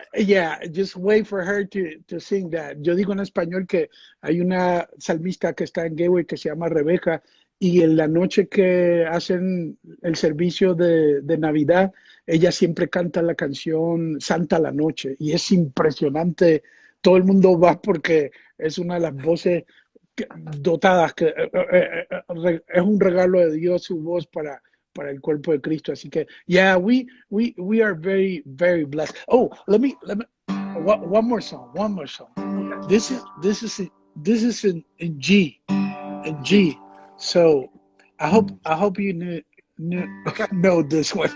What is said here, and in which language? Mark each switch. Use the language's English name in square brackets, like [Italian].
[English] Yeah, just wait for her to sing that. [Spanish] Yo digo en español que hay una salmista que está en Gateway que se llama Rebeca y en la noche que hacen el servicio de Navidad, ella siempre canta la canción Santa la Noche y es impresionante. Todo el mundo va porque es una de las voces dotadas, que es un regalo de Dios su voz para el cuerpo de Cristo. Así que, [English] yeah, we are very, very blessed. Oh, let me one more song. Okay. This is in G. So I hope you know this one.